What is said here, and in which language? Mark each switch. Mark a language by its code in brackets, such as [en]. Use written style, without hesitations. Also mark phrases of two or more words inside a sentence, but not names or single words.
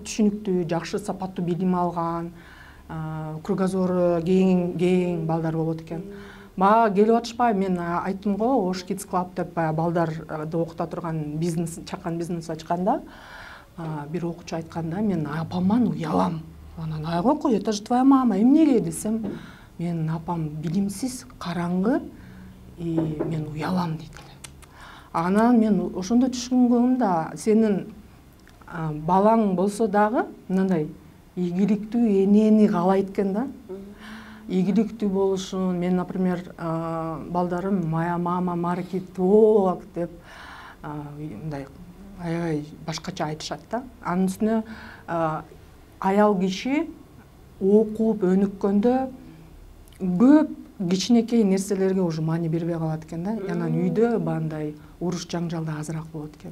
[ky] Түшүнүктүү, жакшы сапаттуу билим алган, кругозору кең балдар болот экен. Мага келип атышпай, мен айттым го, Ош Kids Club деп балдарды окута турган бизнес, чакан бизнес ачканда, бир окуучу айтканда, мен апаман уялам. Анан айгой, [ru] это же твоя мама, [ky] эмнеге десем, менин апам билимсиз, караңгы, и мен уялам дейт. Анан мен ошондо түшүнгөнүм да, сенин балаң болсо дагы мындай ийгиликтүү энени каалайт экен да. Ийгиликтүү болушун, мен, например, балдарым [ru] моя мама [ky] маркетолог деп мындай аябай башкача айтышат да. Анын үстүнө аял киши окуп өнүккөндө көп кичинекей нерселерге уже маани бербей калат экен да. Анан үйдө бандай уруш жаңжал да азыраак болот экен.